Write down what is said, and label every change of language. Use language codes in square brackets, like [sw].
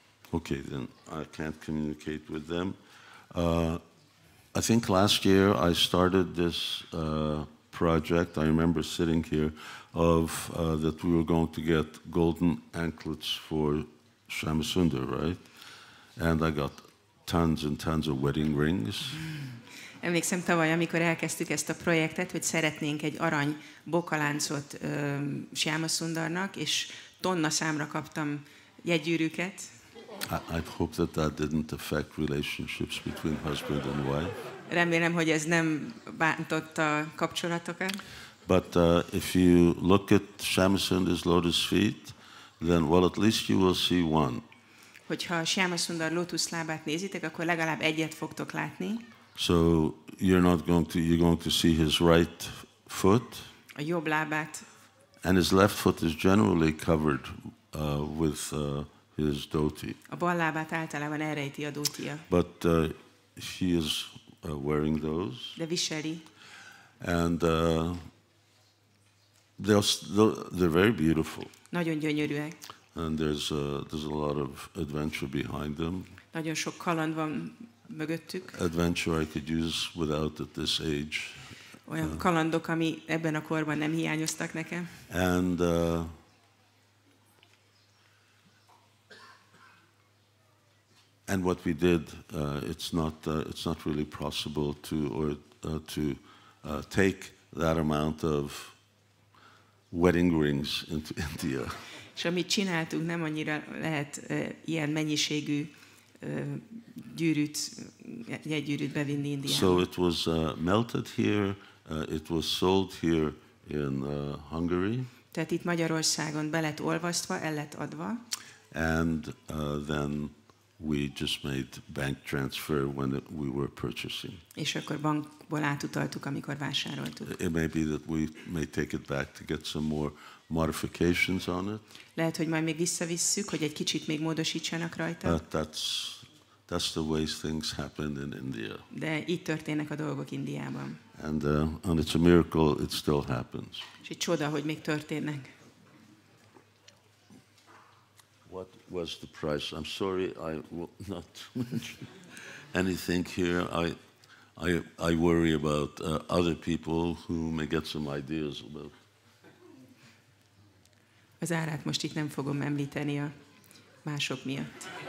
[en] Okay, then I can't communicate with them. I think last year I started this project. I remember sitting here of that we were going to get golden anklets for Shyamasundar, right? And I got tons and tons of wedding rings. [hu] Emlékszem tavaly, amikor elkezdtük ezt a projektet, hogy szeretnénk egy arany bokaláncot Syamasundarnak, és tonna számra kaptam jegygyűrűket. [en] I hope that didn't affect relationships between husband and wife. [hu] Remélem, hogy ez nem bántotta a kapcsolatokat. [en] But if you look at Syamasundar's lotus feet, then at least you will see one. [hu] Hogyha Syamasundar lótuszlábát nézitek, akkor legalább egyet fogtok látni. [en] So you're going to see his right foot. [hu] A jobb lábát. [en] And his left foot is generally covered with his dhoti. [hu] A bal lábát általában elrejti a dótia. [en] But he is wearing those. [hu] De viseli. [en] And they're very beautiful. [hu] Nagyon gyönyörűek. [en] And there's a lot of adventure behind them. [hu] Nagyon sok kaland van mögöttük. [en] Adventure I could use without at this age. [hu] Olyan kalandok, ami ebben a korban nem hiányoztak nekem. [en] And what we did, it's not really possible to take that amount of wedding rings into India. [hu] És amit csináltunk, nem annyira lehet ilyen mennyiségű jegygyűrűt bevinni Indiába. [en] So it was melted here, it was sold here in Hungary. [hu] Tehát itt Magyarországon be lett olvasztva, el lett adva. [en] And then we just made bank transfer when we were purchasing. [hu] És akkor bankból átutaltuk, amikor vásároltuk. [en] It may be that we may take it back to get some more modifications on it. [hu] Lehet, hogy majd még visszavisszük, hogy egy kicsit még módosítsanak rajta. [en] That's the way things happen in India. [hu] De így történnek a dolgok Indiában. [en] And it's a miracle it still happens. [hu] És egy csoda, hogy még történnek. [en] What was the price? I'm sorry, I will not mention anything here. I worry about other people who may get some ideas about. [hu] Az árát most itt nem fogom említeni a mások miatt.